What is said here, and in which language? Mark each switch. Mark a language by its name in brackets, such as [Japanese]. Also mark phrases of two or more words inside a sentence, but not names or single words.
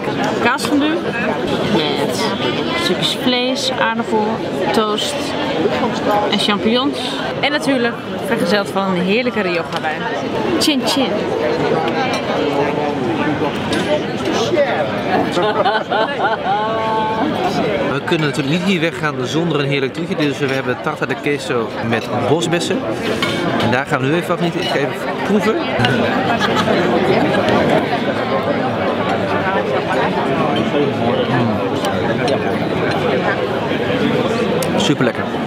[Dutch] Kaasfondue met stukjes vlees, aardappel, toast en champignons. En natuurlijk vergezeld van een heerlijke Rioja wijn. Chin chin. We kunnen natuurlijk niet hier weggaan zonder een heerlijk toetje. Dus we hebben [Spanish] tarta de queso [Dutch] met bosbessen. En daar gaan we nu even af niet. Ik ga even proeven. Super lekker.